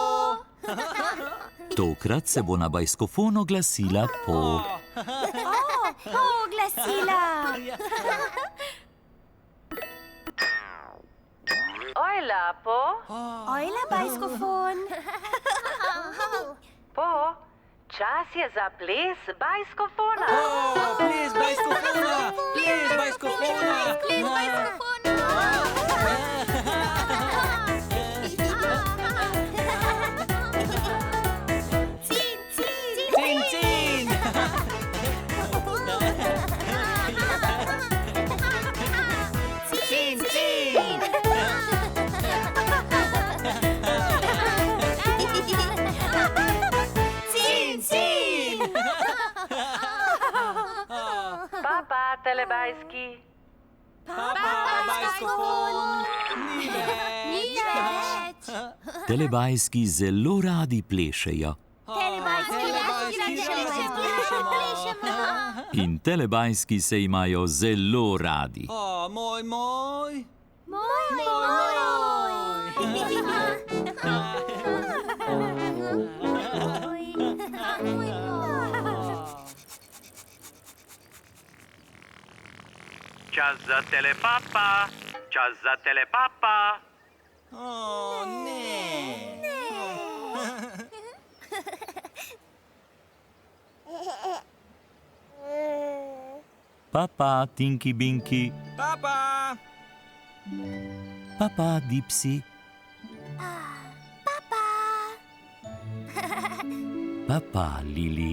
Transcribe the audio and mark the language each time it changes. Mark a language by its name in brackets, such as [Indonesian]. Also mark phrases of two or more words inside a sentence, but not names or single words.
[Slovenian] Tokrat se bo na bajskofon oglasila Po. Oglasila. Ojla, Po. Ojla, bajskofon. Po. Čas je za ples bajskofona. Ples bajskofona! Ples bajskofona! Ples bajskofona. Cin, cin. Cin, cin! Cin, cin. Cin, cin. Papa, telebajski. Bajskofon! Ni več! Telebajski zelo radi plešejo. In telebajski se imajo zelo radi. Moj, moj! Čas za telepapa. Čas za telepapa. Ne! Papa, Tinky Binky. Papa! Papa, Dipsy. Papa, Lili.